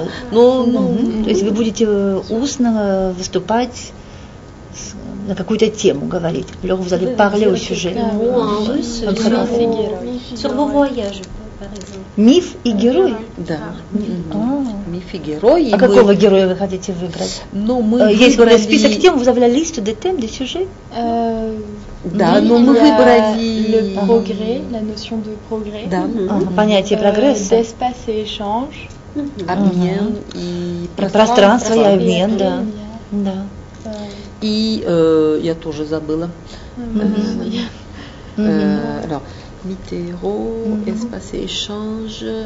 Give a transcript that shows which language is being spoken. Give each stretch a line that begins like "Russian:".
Russian: То есть вы будете устно выступать на какую-то тему говорить.
French: Alors vous allez parler au sujet. En russe, sur vos voyages, par exemple.
Russian: Миф и герой? Да. Миф и герой. А какого героя вы хотите выбрать? Ну, мы есть список тем,
French: vous avez la liste des thèmes, des sujets?
Russian: Да, но мы выбрали
French: le progrès, la notion de progrès.
Russian: Да. Понятие прогресса.
French: D'espace et échange.
Russian: Обмен и пространство и обмен, да. И я тоже забыла.
French: Alors, Mitterrand, espace et échange.